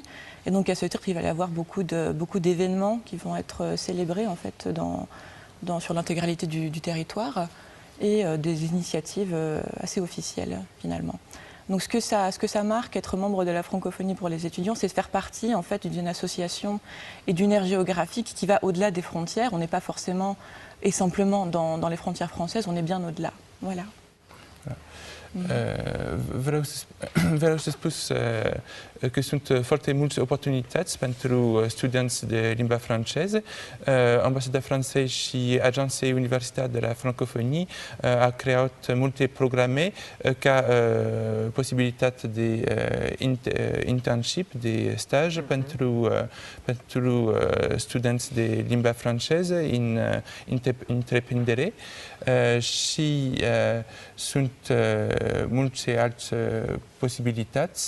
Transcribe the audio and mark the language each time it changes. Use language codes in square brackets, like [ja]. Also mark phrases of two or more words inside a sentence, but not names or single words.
[fr] Et donc, à ce titre, il va y avoir beaucoup d'événements qui vont être célébrés en fait, sur l'intégralité du territoire et des initiatives assez officielles, finalement. Donc ce que ça marque, être membre de la francophonie pour les étudiants, c'est de faire partie en fait, d'une association et d'une aire géographique qui va au-delà des frontières. On n'est pas forcément et simplement dans les frontières françaises, on est bien au-delà. Voilà. [ro] vreau să spus că sunt foarte multe oportunități pentru studenți de limba franceză. Ambasada Franței și Agenția Universitară de la Francophonie a creat multe programe ca posibilitate de internship, de staj pentru studenți de limba franceză în întreprindere și sunt multe alte posibilități.